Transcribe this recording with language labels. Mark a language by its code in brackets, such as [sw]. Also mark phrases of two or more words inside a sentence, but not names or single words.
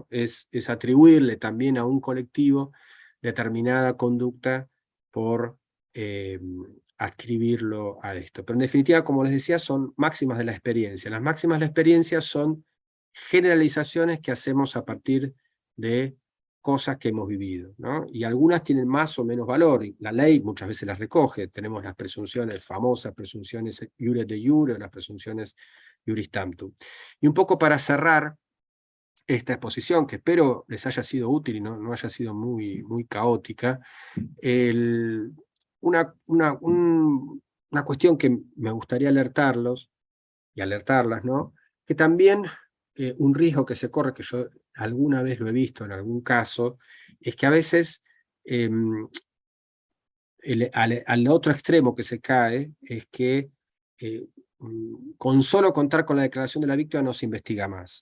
[es] Es atribuirle también a un colectivo determinada conducta por adscribirlo a esto. Pero en definitiva, como les decía, son máximas de la experiencia. Las máximas de la experiencia son generalizaciones que hacemos a partir de cosas que hemos vivido, ¿no? Y algunas tienen más o menos valor, y la ley muchas veces las recoge. Tenemos las presunciones, famosas presunciones [la] iure de iure, [es] las presunciones [la] iuris tantum. [es] Y un poco para cerrar esta exposición, que espero les haya sido útil y no haya sido muy caótica, una cuestión que me gustaría alertarlos y alertarlas, ¿no? Que también un riesgo que se corre, que yo alguna vez lo he visto en algún caso, es que a veces al otro extremo que se cae es que con solo contar con la declaración de la víctima no se investiga más.